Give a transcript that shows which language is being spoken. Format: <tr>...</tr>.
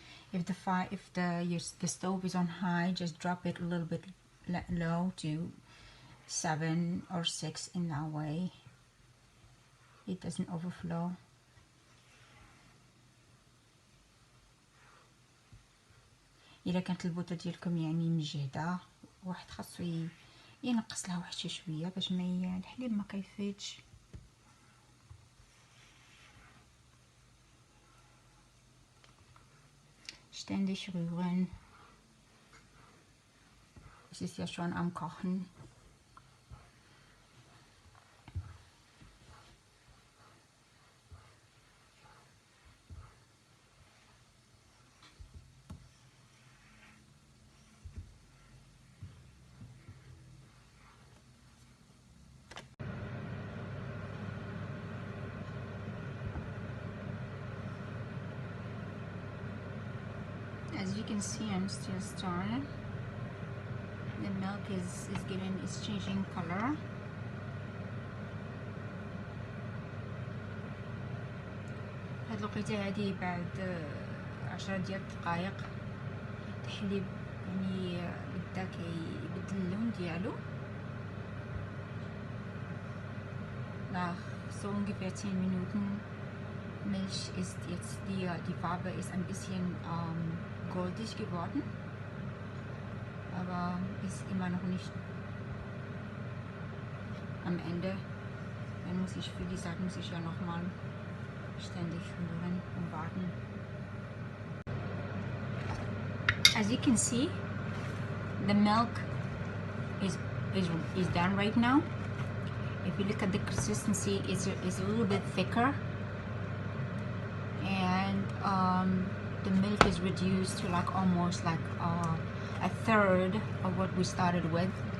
<en>If the stove is on high, just drop it a little bit low to 7 or 6. In that way it doesn't overflow.</en> <ar>إلا كانت البوطة ديالكم يعني مجهدة، واحد خاصو ينقص لها واحد شوية باش ما الحليب ما كيفيدش.</ar> <de>Ständig rühren. Es ist ja schon am Kochen.</de> <en>As you can see, I'm still stirring. The milk is changing color.</en> <ar>هاد الوقيته هادي بعد 10 ديال الدقائق الحليب يعني بدا كيبدل اللون ديالو.</ar> <de>Nach so ungefähr 10 Minuten Milch ist jetzt die Farbe ist ein bisschen goldig geworden, aber ist immer noch nicht am Ende. Dann muss ich, wie gesagt, ja nochmal ständig rühren und warten.</de> <en>As you can see, the milk is done right now. If you look at the consistency, it's a little bit thicker, and the milk is reduced to like almost like a third of what we started with.</en>